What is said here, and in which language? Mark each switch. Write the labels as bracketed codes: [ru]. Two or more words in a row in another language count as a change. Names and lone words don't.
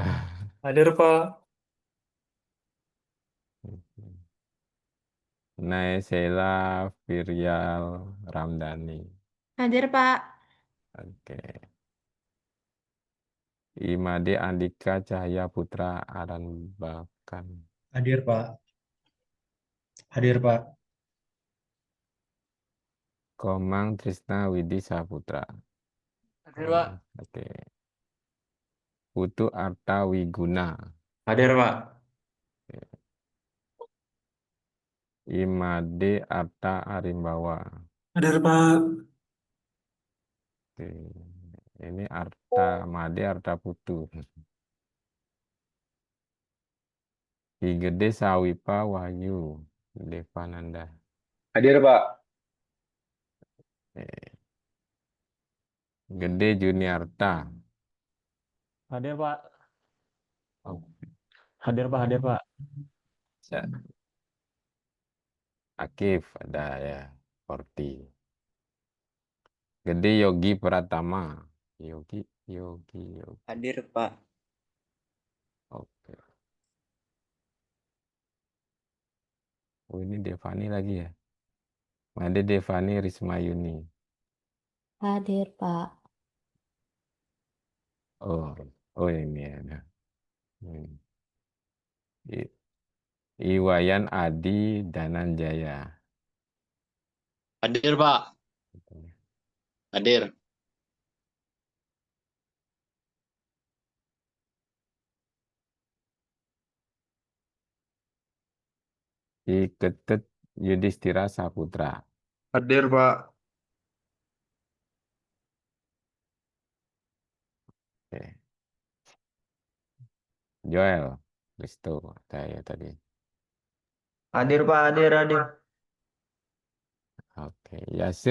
[id] Hadir Pak. Naysela Virial Ramdhani. Hadir Pak. Oke. Imade Andika Cahaya Putra Aranbakan. Hadir Pak. Hadir Pak. Komang Trisna Widi Saputra. Hadir Pak. Oke. Putu Arta Wiguna. Hadir Pak. Imade Arta Arimbawa. Hadir Pak. Oke. Ini Arta Made Arta Putu. Ki Gede Sawipa Wahyu Devananda. Hadir Pak. Oke. Gede Juniarta. Hadir Pak. Oh, Hadir Pak. Hadir Pak. bisa. Akif ada ya. Forti. Gede Yogi Pratama. Yogi. Hadir Pak. Oke. Oh ini Devani lagi ya. Made Devani Rismayuni. Hadir, Pak. Oh ini ada. Iwayan Adi Dananjaya. Hadir, Pak. Hadir. Ketut Yudhistira Saputra. Hadir, Pak. Oke. Joel Risto saya tadi. Hadir, Pak. Hadir. Oke, Yasir.